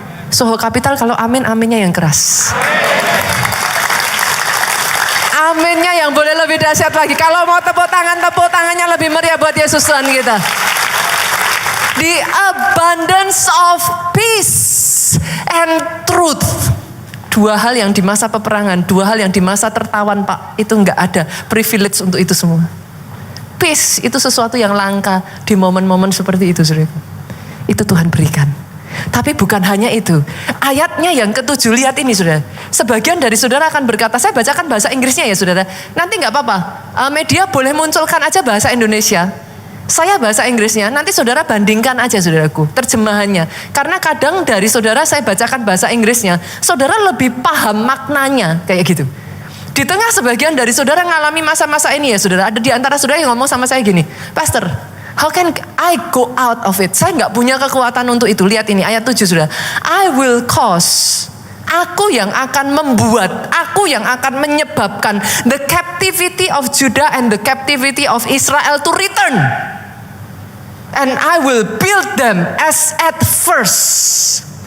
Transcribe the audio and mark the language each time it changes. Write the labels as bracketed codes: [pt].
[id] Soho Kapital kalau amin, aminnya yang keras. Aminnya yang boleh lebih dahsyat lagi. Kalau mau tepuk tangannya lebih meriah buat Yesus Tuhan kita. [en] The abundance of peace and truth. [id] Dua hal yang di masa peperangan, dua hal yang di masa tertawan, Pak, itu enggak ada privilege untuk itu semua. Peace itu sesuatu yang langka di momen-momen seperti itu, saudara. Itu Tuhan berikan. Tapi bukan hanya itu. Ayatnya yang ke-7, lihat ini, saudara. Sebagian dari saudara akan berkata, saya bacakan bahasa Inggrisnya ya, saudara. Nanti enggak apa-apa, media boleh munculkan aja bahasa Indonesia. Saya bahasa Inggrisnya, nanti saudara bandingkan aja, saudaraku, terjemahannya. Karena kadang dari saudara saya bacakan bahasa Inggrisnya, saudara lebih paham maknanya, kayak gitu. Di tengah sebagian dari saudara ngalami masa-masa ini ya, saudara. Ada di antara saudara yang ngomong sama saya gini, Pastor, [en] how can I go out of it? [id] Saya nggak punya kekuatan untuk itu. Lihat ini ayat 7, saudara. [en] I will cause. [id] Aku yang akan membuat, aku yang akan menyebabkan [en] the captivity of Judah and the captivity of Israel to return. And I will build them as at first.